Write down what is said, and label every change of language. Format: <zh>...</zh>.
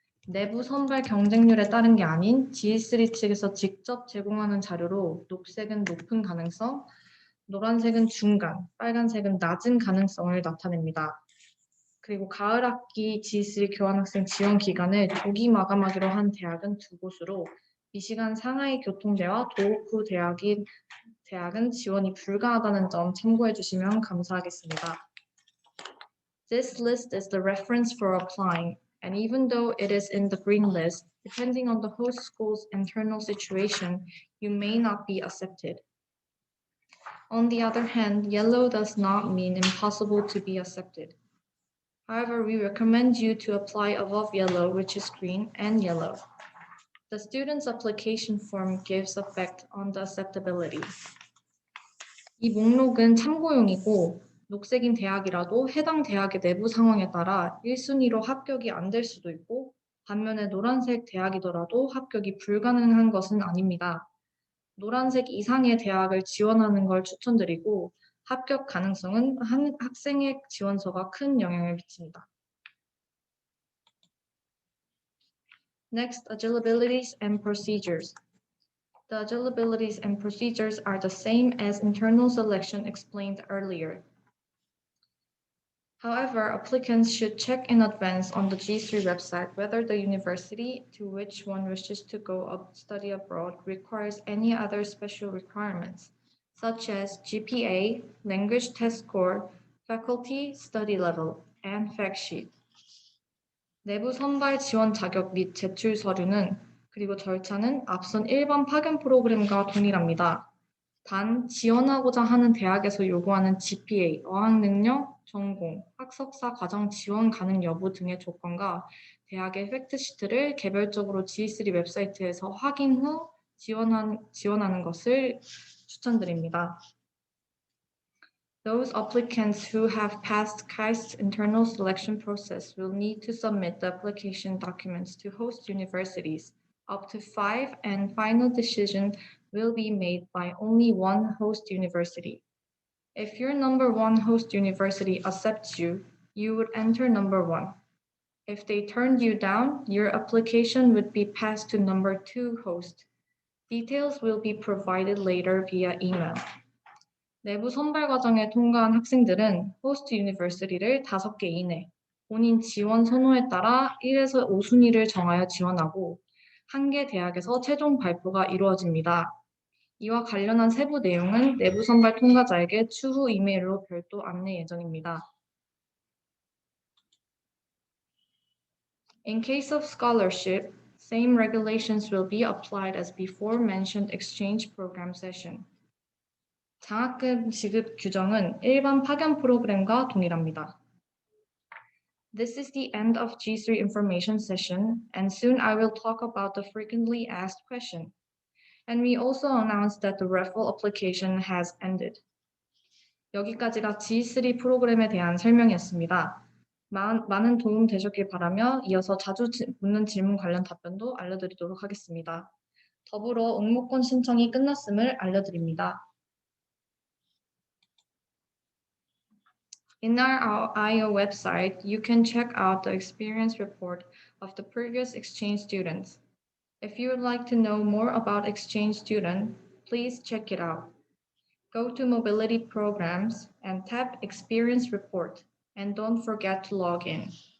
<ko>내부 선발 경쟁률에 따른 게 아닌 G3 측에서 직접 제공하는 자료로 녹색은 높은 가능성, 노란색은 중간, 빨간색은 낮은 가능성을 나타냅니다. 그리고 가을 학기 G3 교환학생 지원 기간을 조기 마감하기로 한 대학은 2곳으로 미시간 상하이 교통대와 도호쿠 대학은 지원이 불가하다는 점 참고해 주시면 감사하겠습니다.</ko> <en>This list is the reference for applying, and even though it is in the green list, depending on the host school's internal situation, you may not be accepted. On the other hand, yellow does not mean impossible to be accepted. However, we recommend you to apply above yellow, which is green, and yellow. The student's application form gives effect on the acceptability.</en> <ko>이 목록은 참고용이고 녹색인 대학이라도 해당 대학의 내부 상황에 따라 1순위로 합격이 안 될 수도 있고 반면에 노란색 대학이더라도 합격이 불가능한 것은 아닙니다. 노란색 이상의 대학을 지원하는 걸 추천드리고 합격 가능성은 학생의 지원서가 큰 영향을 미칩니다.</ko> <en>Next, eligibilities and procedures. The eligibilities and procedures are the same as internal selection explained earlier. However, applicants should check in advance on the G3 website whether the university to which one wishes to go study abroad requires any other special requirements, such as GPA, language test score, faculty study level, and fact sheet.</en> <ko>내부 선발 지원 자격 및 제출 서류는 그리고 절차는 앞선 일반 파견 프로그램과 동일합니다. 단, 지원하고자 하는 대학에서 요구하는 GPA, 어학능력, 전공, 학석사 과정 지원 가능 여부 등의 조건과 대학의 팩트시트를 개별적으로 G3 웹사이트에서 확인 후 지원하는 것을 추천드립니다.</ko> <en>Those applicants who have passed KAIST's internal selection process will need to submit the application documents to host universities. Up to 5, and final decision will be made by only one host university. If your number one host university accepts you, you would enter number 1. If they turned you down, your application would be passed to number 2 host. Details will be provided later via email.</en> <ko>내부 선발 과정에 통과한 학생들은 호스트 유니버시티를 5개 이내, 본인 지원 선호에 따라 1에서 5순위를 정하여 지원하고 1개 대학에서 최종 발표가 이루어집니다. 이와 관련한 세부 내용은 내부 선발 통과자에게 추후 이메일로 별도 안내 예정입니다.</ko> <en>In case of scholarship, same regulations will be applied as before mentioned exchange program session.</en> <ko>장학금 지급 규정은 일반 파견 프로그램과 동일합니다.</ko> <en>This is the end of G3 information session, and soon I will talk about the frequently asked question. And we also announced that the referral application has ended.</en> <ko>여기까지가 G3 프로그램에 대한 설명이었습니다. 많은 도움 되셨길 바라며 이어서 자주 묻는 질문 관련 답변도 알려드리도록 하겠습니다. 더불어 응모권 신청이 끝났음을 알려드립니다.</ko> <en>In our IO website, you can check out the experience report of the previous exchange students. If you would like to know more about exchange student, please check it out. Go to Mobility Programs and tap Experience Report, and don't forget to log in.</en>